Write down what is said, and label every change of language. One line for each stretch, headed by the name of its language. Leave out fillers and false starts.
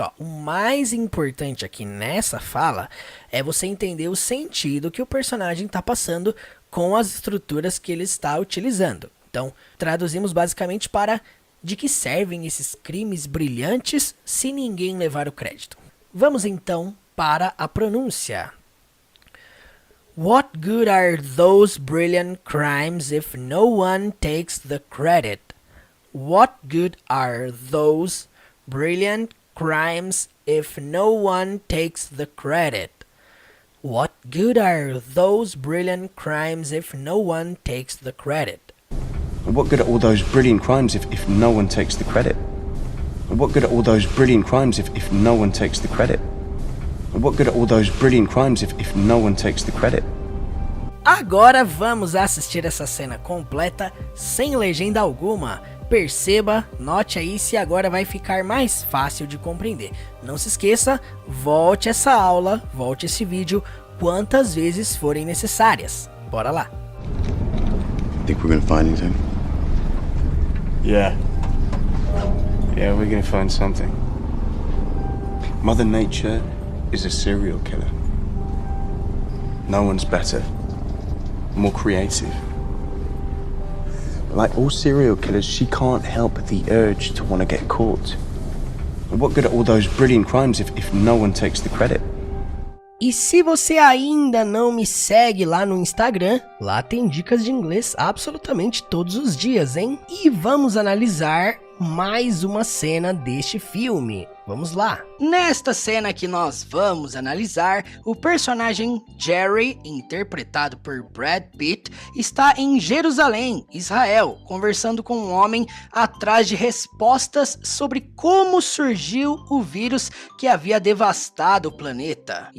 Portuguese: Ó, o mais importante aqui nessa fala é você entender o sentido que o personagem está passando com as estruturas que ele está utilizando. Então, traduzimos basicamente para de que servem esses crimes brilhantes se ninguém levar o crédito. Vamos então para a pronúncia.
English: What good are those brilliant crimes if no one takes the credit? What good are those brilliant crimes if no one takes the credit? What good are those brilliant crimes if no one takes the credit? What good are all those brilliant crimes if no one takes the credit? What good are all those brilliant crimes if no one takes the credit? What good are all those brilliant crimes if no one takes the credit?
Portuguese: Agora vamos assistir essa cena completa sem legenda alguma. Perceba, note aí se agora vai ficar mais fácil de compreender. Não se esqueça, volte essa aula, volte esse vídeo quantas vezes forem necessárias. Bora lá!
English: Think we're gonna find anything? Yeah, we're gonna find something. Mother Nature is a serial killer. No one's better, more creative. But like all serial killers, she can't help the urge to want to get caught. And what good are all those brilliant crimes if no one takes the credit?
Portuguese: E se você ainda não me segue lá no Instagram, lá tem dicas de inglês absolutamente todos os dias, hein? E vamos analisar mais uma cena deste filme. Vamos lá! Nesta cena que nós vamos analisar, o personagem Jerry, interpretado por Brad Pitt, está em Jerusalém, Israel, conversando com um homem atrás de respostas sobre como surgiu o vírus que havia devastado o planeta.